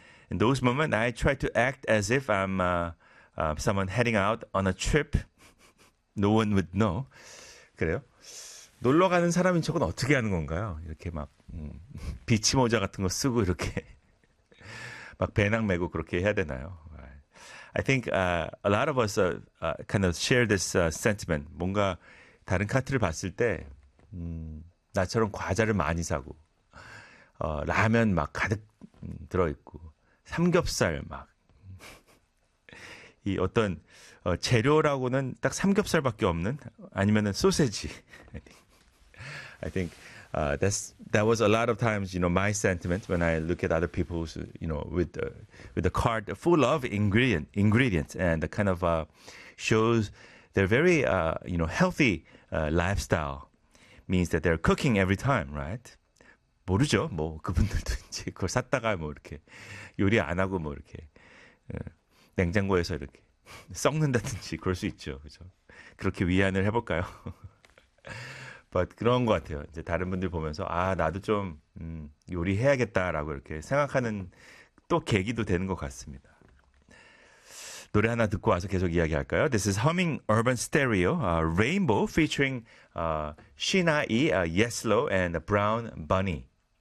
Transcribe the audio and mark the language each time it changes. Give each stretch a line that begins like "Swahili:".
English: In those moments, I try to act as if I'm someone heading out on a trip. No one would know.
Korean: 그래요? 놀러 가는 사람인 척은 어떻게 하는 건가요? 이렇게 막 비치 모자 같은 거 쓰고 이렇게 막 배낭 메고 그렇게 해야 되나요?
English: I think a lot of us kind of share this sentiment.
Korean: 뭔가 다른 카트를 봤을 때 나처럼 과자를 많이 사고 라면 막 가득 들어 있고 삼겹살 막이 어떤 재료라고는 딱 삼겹살밖에 없는 아니면은 소세지.
English: I think that was a lot of times, you know, my sentiment when I look at other people's, you know, with the cart full of ingredients and the kind of shows they're very you know, healthy lifestyle means that they're cooking every time, right?
Korean: 모르죠. 뭐 그분들도 이제 그걸 샀다가 뭐 이렇게 요리 안 하고 뭐 이렇게 냉장고에서 이렇게 썩는다든지 그럴 수 있죠. 그죠? 그렇게 위안을 해볼까요?
English: But
Korean: 그런 것 같아요. 이제 다른 분들 보면서 아 나도 좀 요리해야겠다라고 이렇게 생각하는 또 계기도 되는 것 같습니다. 노래 하나 듣고 와서 계속 이야기할까요?
English: This is Humming Urban Stereo, Rainbow featuring Sheena E, Yes Lo, and Brown Bunny.